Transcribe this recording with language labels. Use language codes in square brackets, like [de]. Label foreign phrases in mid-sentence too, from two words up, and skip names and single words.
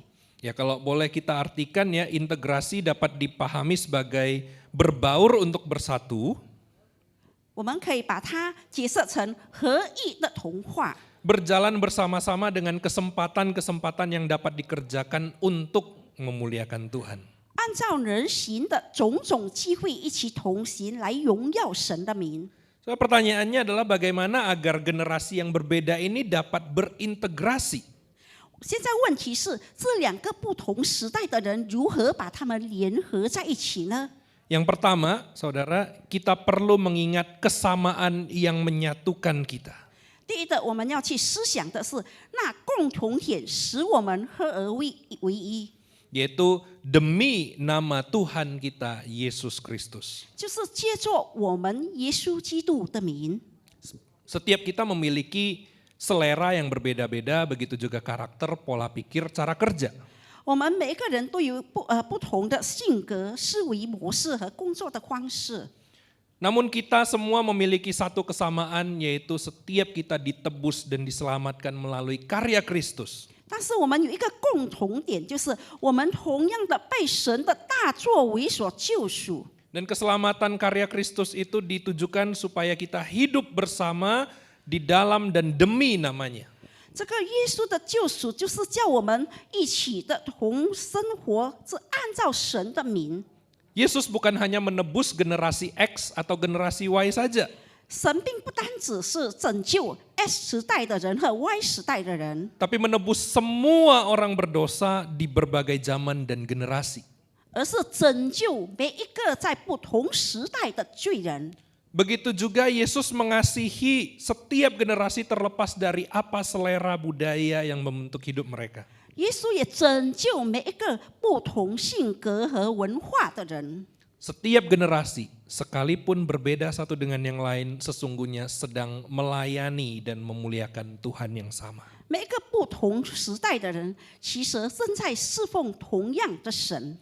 [id] Ya kalau boleh kita artikan ya integrasi dapat dipahami sebagai berbaur untuk bersatu. [zh] 我们可以把它解释成合一的同化。 [id] Berjalan bersama-sama dengan kesempatan-kesempatan yang dapat dikerjakan untuk memuliakan Tuhan. [zh] 按照人行的种种机会一起同行，来荣耀神的名。 [id] So, pertanyaannya adalah bagaimana agar generasi yang berbeda ini dapat berintegrasi. [zh] 现在问题是，这两个不同时代的人如何把他们联合在一起呢？ [id] Yang pertama, saudara, kita perlu mengingat kesamaan yang menyatukan kita. [zh] 第一的，我们要去思想的是，那共同点使我们合而为一， [id] Yaitu demi nama Tuhan kita, Yesus Kristus. [zh] 就是借着我们耶稣基督的名。 [id] Setiap kita memiliki selera yang berbeda-beda, begitu juga karakter, pola pikir, cara kerja. [zh] 我们每一个人都有不同的性格、思维模式和工作的方式。 [id] Namun kita semua memiliki satu kesamaan, yaitu setiap kita ditebus dan diselamatkan melalui karya Kristus. [zh] 但是我们有一个共同点，就是我们同样的被神的大作为所救赎。 [id] Dan keselamatan karya Kristus itu ditujukan supaya kita hidup bersama di dalam dan demi namanya. [zh] 这个耶稣的救赎，就是叫我们一起的同生活，是按照神的名。 [id] Yesus bukan hanya menebus generasi X atau generasi Y saja. [zh] 神并不单只是拯救 S 时代的人和 Y 时代的人， [id] Tapi menebus semua orang berdosa di berbagai zaman dan generasi. [zh] 而是拯救每一个在不同时代的罪人。 [id] Begitu juga Yesus mengasihi setiap generasi terlepas dari apa selera budaya yang membentuk hidup mereka. [zh] 耶稣也拯救每一个不同性格和文化的人。 [id] Setiap generasi, sekalipun berbeda satu dengan yang lain, sesungguhnya sedang melayani dan memuliakan Tuhan yang sama. [zh] 每一个不同时代的人，其实正在侍奉同样的神。